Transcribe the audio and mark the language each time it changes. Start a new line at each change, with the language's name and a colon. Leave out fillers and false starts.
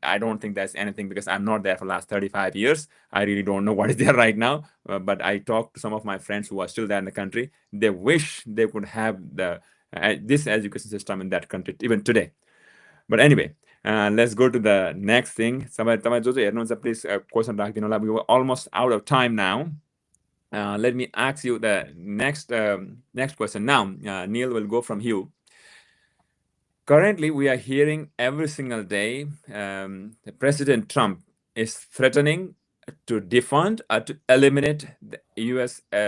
English: I don't think that's anything because I'm not there for the last 35 years. I really don't know what is there right now. But I talked to some of my friends who are still there in the country. They wish they could have this education system in that country even today. But anyway, let's go to the next thing.
Nepali: तपाईँ जो हेर्नुहुन्छ please question राखिदिनु होला.
English: We were almost out of time now. Let me ask you the next question now. Neil will go from you. Currently, we are hearing every single day President Trump is threatening to defund or to eliminate the U.S.